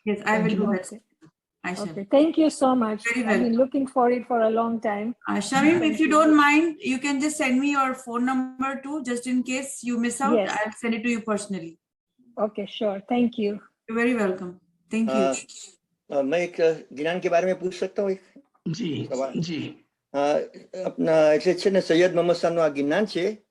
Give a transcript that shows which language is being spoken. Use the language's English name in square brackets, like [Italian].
[English] Yes, I will do that. I shall. Okay. Thank you so much. Very well. I've been looking for it for a long time. Shamim, if you don't mind, you can just send me your phone number too, just in case you miss out. Yes. I'll send it to you personally. Okay, sure. Thank you. You're very welcome. Thank you. [Hindi] मैं एक ज्ञान के बारे में पूछ सकता हूँ? एक जी [Gujarati] સવાલ. [Hindi] जी [Gujarati] આપના એટલે છે ને સૈયદ મોહમ્મદ શાહનું આ જ્ઞાન છે.